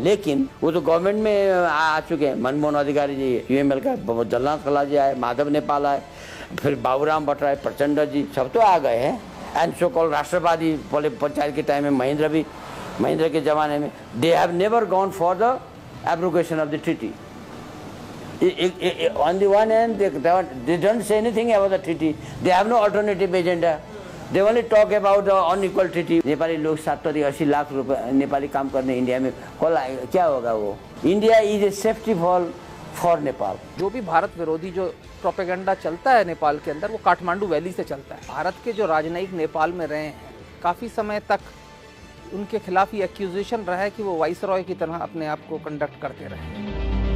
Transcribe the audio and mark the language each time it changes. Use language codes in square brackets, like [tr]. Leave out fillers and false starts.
[hi] लेकिन वो तो गवर्नमेंट में आ चुके हैं। मनमोहन अधिकारी जी, UML का जगन्नाथ कला जी आए, माधव नेपाल आए, फिर बाबूराम भट्टराय, प्रचंड जी, सब तो आ गए हैं। [en] and so call [hi] राष्ट्रवादी पंचायत के टाइम में महेंद्र के जमाने में [en] They have never gone for the abrogation of the treaty. On the one hand, they don't say anything about the treaty. They have no alternative agenda. They only talk about the unequal treaty. [hi] Nepali लोग 70-80 लाख रुपए नेपाली काम करने India में, क्या होगा वो? [en] India is a safety for Nepal. [hi] जो भी भारत विरोधी जो प्रोपेगेंडा चलता है नेपाल के अंदर, वो काठमांडू वैली से चलता है। भारत के जो राजनयिक नेपाल में रहे हैं, काफ़ी समय तक उनके खिलाफ ये एक्यूजेशन रहा है कि वो वाइसरॉय की तरह अपने आप को कंडक्ट करते रहे।